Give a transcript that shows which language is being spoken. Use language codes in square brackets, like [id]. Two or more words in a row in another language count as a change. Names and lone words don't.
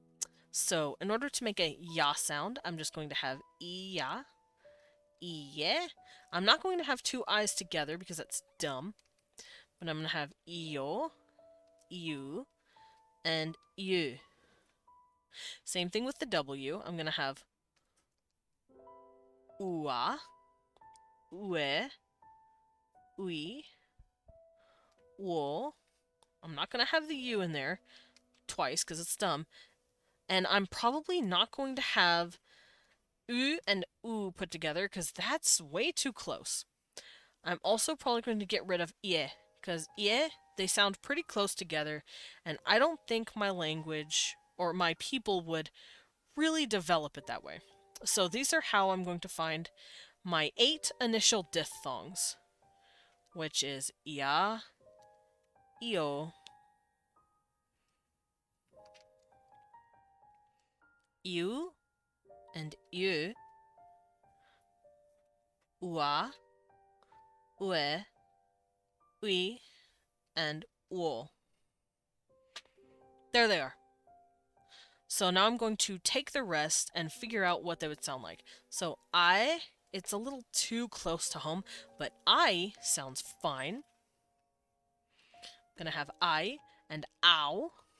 [en] So, in order to make a ya sound, I'm just going to have iya, iye. I'm not going to have 2 I's together because that's dumb. But I'm going to have iyo, iu, and yu. Same thing with the W. I'm gonna have ua, ue, ui, wo. I'm not gonna have the U in there twice because it's dumb. And I'm probably not going to have U and U put together because that's way too close. I'm also probably going to get rid of ie because ie, they sound pretty close together, and I don't think my language or my people would really develop it that way. So these are how I'm going to find my 8 initial diphthongs, which is ia, io, iu, and u, ua, ue, ui, and wo. There they are. So now I'm going to take the rest and figure out what they would sound like. So I, it's a little too close to home, but I sounds fine. I'm gonna have I and ow.